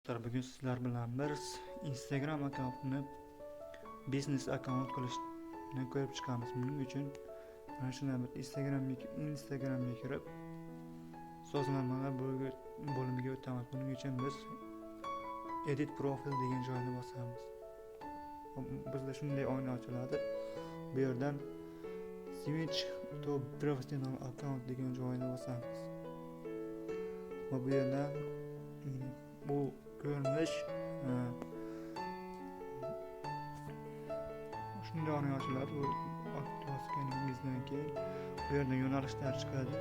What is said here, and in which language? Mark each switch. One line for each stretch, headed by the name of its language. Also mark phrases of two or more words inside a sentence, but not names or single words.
Uzbek: Bugun sizlar bilan bir Instagram akkauntini biznes akkaunt qilishni ko'rib chiqamiz. Buning uchun mana shunday bir Instagramga kirib sozlanmalar bo'limiga o'tamiz. Buning uchun biz
English: edit profil
Uzbek: degan joyni bosamiz. Bizda shunday oyna ochiladi. Bu yerdan
English: switch to professional account
Uzbek: degan joyni bosamiz. Va bu yerdan bu ko'rinish shunday oyna ochiladi. Bu bosganingizdan keyin bu yerdan yo'nalishlar chiqadi.